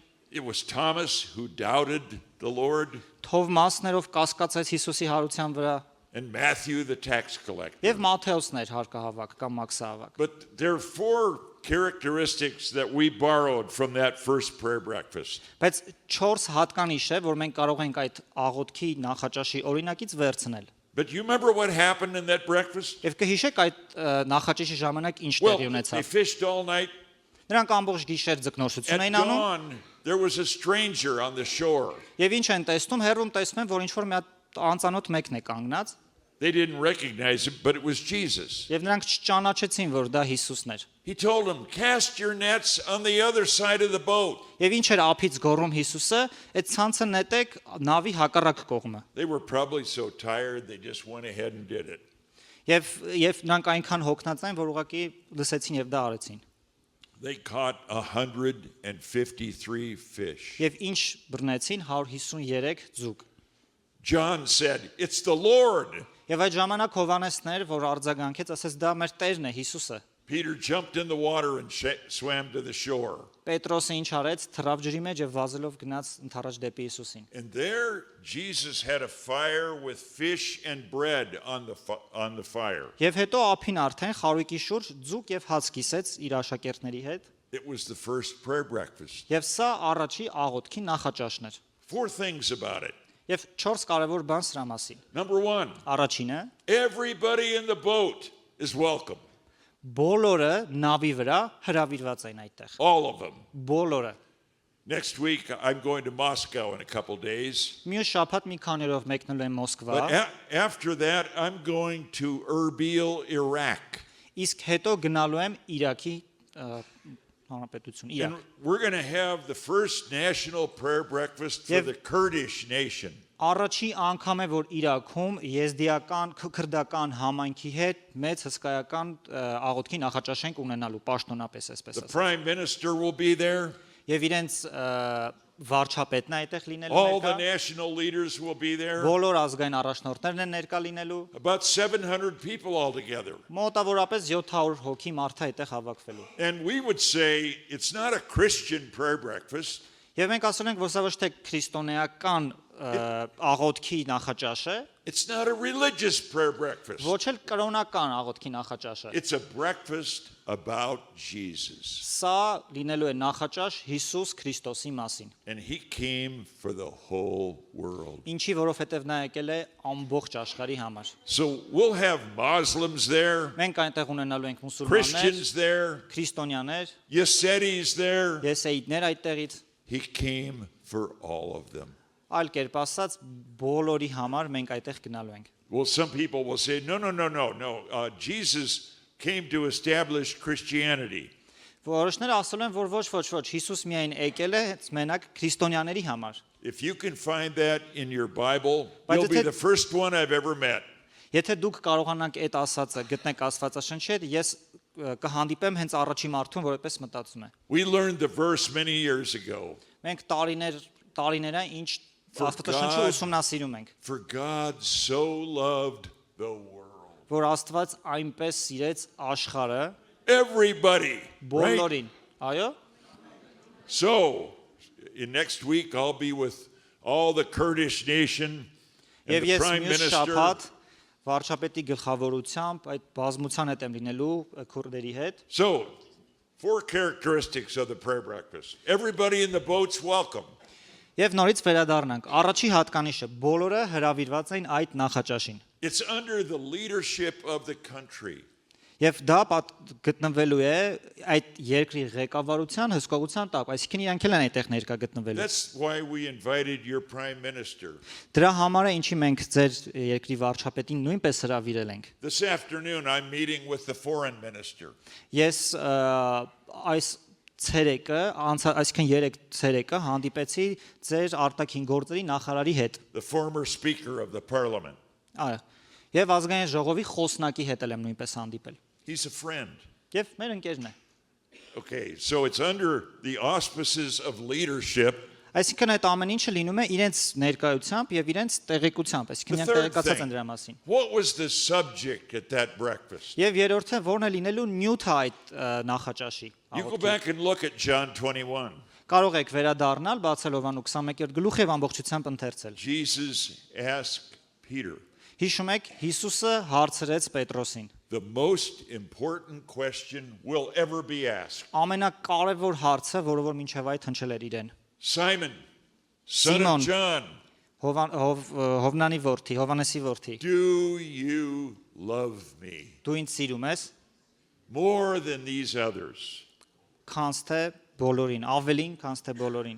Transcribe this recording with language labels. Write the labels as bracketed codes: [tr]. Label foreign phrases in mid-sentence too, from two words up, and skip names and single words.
[en] It was Thomas who doubted the Lord, [hy] Թովմասն էր, ով կասկածեց Հիսուսի հարության վրա, [en] and Matthew the tax collector. [hy] եւ Մատթեոսն էր հարկահավաք կամ մաքսահավաք։ [en] But there are four characteristics that we borrowed from that first prayer breakfast. [hy] Բայց 4 հատկանիշ է, որ մենք կարող ենք այդ աղոթքի նախաճաշի օրինակից վերցնել։ [en] But you remember what happened in that breakfast? [hy] Եվ կհիշեք այդ նախաճաշի ժամանակ ինչ [en] Well, [hy] տեղի [en] they [hy] ունեցավ։ [en] fished all night. [hy] Նրանք ամբողջ գիշեր ձկնորսություն [en] At [hy] էին անում, [en] dawn, there was a stranger on the shore. [hy] եւ ինչ են տեսնում, հեռվում տեսնում են, որ ինչ որ մի հատ անծանոթ մեկն է կանգնած, [en] They didn't recognize him, but it was Jesus. [hy] եւ նրանք չճանաչեցին, որ դա Հիսուսն էր։ [en] He told them, "Cast your nets on the other side of the boat." [hy] Եվ ինչ էր ափից գոռում Հիսուսը, այդ ցանցը նետեք նավի հակառակ կողմը։ [en] They were probably so tired, they just went ahead and did it. [hy] Եվ նրանք այնքան հոգնած էին, որ ուղղակի լսեցին եւ դա արեցին։ [en] They caught 153 fish. [hy] Եվ ինչ բռնեցին 153 ձուկ։ [en] John said, "It's the Lord." [hy] Եվ այդ ժամանակ Հովանեսն էր, որ արձագանքեց, ասեց դա մեր Տերն է, Հիսուսը։ [en] Peter jumped in the water and swam to the shore. [hy] Պետրոսը ինչ արեց, թռավ ջրի մեջ եւ վազելով գնաց ընդառաջ դեպի Հիսուսին։ [en] And there Jesus had a fire with fish and bread on the fire. [hy] Եվ հետո ափին արդեն խարույկի շուրջ ձուկ եւ հաց կիսեց իր աշակերտների հետ։ [en] It was the first prayer breakfast. [hy] Եվ սա առաջի աղոթքի նախաճաշն էր։ [en] Four things about it. [hy] Եվ 4 կարևոր բան սրա մասին։ [en] Number one, [hy] Առաջինը, [en] everybody in the boat is welcome. [hy] բոլորը նավի վրա հրավիրված են այդտեղ։ [en] All of them. [hy] Բոլորը։ [en] Next week, I'm going to Moscow in a couple days. [hy] Մյուս շաբաթ մի քանի օրով մեկնելու եմ Մոսկվա, [en] But after that, I'm going to Erbil, Iraq. [hy] իսկ հետո գնալու եմ Իրաքի հանրապետություն, [en] And [hy] Իրաք։ [en] we're going to have the first national prayer breakfast for [hy] Եվ- [en] the Kurdish nation. [hy] Առաջի անգամ է, որ Իրաքում եզդիական քրդական համայնքի հետ մեծ հսկայական աղոթքի նախաճաշ ենք ունենալու պաշտոնապես այսպես [en] The [hy] ասած։ [en] prime minister will be there. [hy] Եվ իրենց վարչապետն է այդտեղ լինելու [en] All the [hy] ներկա, [en] national leaders will be there. [hy] բոլոր ազգային առաջնորդներն են ներկա լինելու, [en] About 700 people altogether. [hy] մոտավորապես 700 հոգի մարդ է այդտեղ հավաքվելու։ [en] And we would say it's not a Christian prayer breakfast. [hy] Եվ մենք ասում ենք, որ սա ոչ թե քրիստոնեական աղոթքի նախաճաշ է, [en] It's not a religious prayer breakfast. [hy] ոչ էլ կրոնական աղոթքի նախաճաշ է։ [en] It's a breakfast about Jesus. [hy] Սա լինելու է նախաճաշ Հիսուս Քրիստոսի մասին։ [en] And he came for the whole world. [hy] Ինչի որովհետև նա եկել է ամբողջ աշխարհի համար։ [en] So we'll have Muslims there, [hy] Մենք այնտեղ ունենալու ենք մուսուլմաններ, [en] Christians there, [hy] քրիստոնյաներ, [en] Yazidis there. [hy] եսեիդներ այդտեղից, [en] He came for all of them. [hy] այլ կերպ ասած բոլորի համար մենք այդտեղ գնալու ենք։ [en] Well, some people will say, no. Jesus came to establish Christianity. [hy] Որոշները ասում են, որ ոչ, Հիսուս միայն եկել է հենց մենակ քրիստոնյաների համար։ [en] If you can find that in your Bible, But you'll be it- the first one I've ever met. [hy] Եթե դուք կարողանաք այդ ասածը գտնեք Աստվածաշնչի հետ, ես կհանդիպեմ հենց առաջի մարդուն, որ այդպես մտածում է։ [en] We learned the verse many years ago. [hy] Մենք տարիներ ինչ [en] For [hy] Աստվածաշնչը [en] God- [hy] ուսումնասիրում ենք, [en] For God so loved the world. [hy] որ Աստված այնպես սիրեց աշխարհը, [en] Everybody. Right? [hy] բոլորին։ Այո։ [en] So, in next week, I'll be with all the Kurdish nation and [hy] Եվ [en] the [hy] ես [en] prime [hy] մյուս [en] minister. [hy] շաբաթ վարչապետի գլխավորությամբ այդ բազմության հետ եմ լինելու քուրդերի հետ։ [en] So, four characteristics of the prayer breakfast. Everybody in the boat's welcome. [hy] Եվ նորից վերադառնանք։ Առաջի հատկանիշը բոլորը հրավիրված են այդ նախաճաշին։ [en] It's under the leadership of the country. [hy] Եվ դա գտնվելու է այդ երկրի ղեկավարության հսկողության տակ, այսինքն իրանք էլ են այդտեղ ներկա գտնվելու։ [en] That's why we invited your prime minister. [hy] Դրա համար է ինչի մենք ձեր երկրի վարչապետին նույնպես հրավիրել ենք։ [en] This afternoon, I'm meeting with the foreign minister. [hy] Ես այս ցերեկը, այսինքն 3 ցերեկը հանդիպեցի ձեր արտաքին գործերի նախարարի հետ։ [en] The former speaker of the parliament. [hy] Այո։ Եվ ազգային ժողովի խոսնակի հետ եմ նույնպես հանդիպել։ [en] He's a friend. [hy] Եվ մեր ընկերն է։ [en] Okay, so it's under the auspices of leadership [hy] Այսինքն այդ ամեն ինչը լինում է իրենց ներկայությամբ եւ իրենց տեղեկությամբ, այսինքն [en] The [hy] իրենք [en] third [hy] տեղեկացած են [en] thing, [hy] դրա մասին։ [en] what was the subject at that breakfast? [hy] Եվ երրորդը որն է լինելու նյութը այդ նախաճաշի։ [en] You go [hy] աղոթքի։ [en] back and look at John 21. [hy] Կարող եք վերադառնալ Բացելովան 21-րդ գլուխ եւ ամբողջությամբ ընթերցել։ [en] Jesus asked Peter [hy] Հիշում եք, Հիսուսը հարցրեց Պետրոսին. [en] the most important question will ever be asked. [hy] Ամենակարևոր հարցը, որը որ մինչև այդ հնչել էր իրեն։ [en] Simon, son Simon. of John, [hy] Հովնանի որդի, Հովանեսի որդի։ [en] do you love me [hy] Դու ինձ սիրում ես, [en] more than these others? [hy] քանց թե բոլորին, ավելին, քանց թե բոլորին։